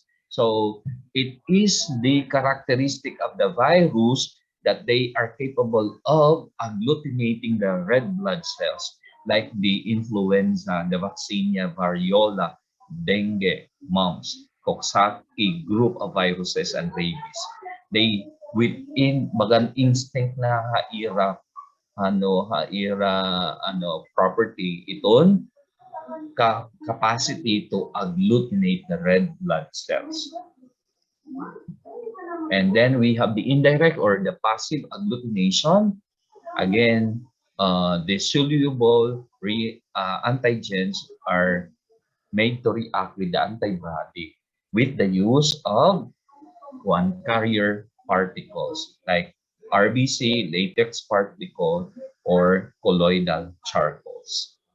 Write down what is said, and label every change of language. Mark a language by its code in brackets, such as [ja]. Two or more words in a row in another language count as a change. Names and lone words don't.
[en] So it is the characteristic of the virus that they are capable of agglutinating the red blood cells, like the influenza, the vaccinia, variola, dengue, mumps, Coxsackie group of viruses, and rabies. They within bagan instinct [war] na haira [en] property iton capacity to agglutinate the red blood cells. And then we have the indirect or the passive agglutination. Again, the soluble antigens are made to react with the antibody with the use of one carrier particles like RBC, latex particle, or colloidal charcoals.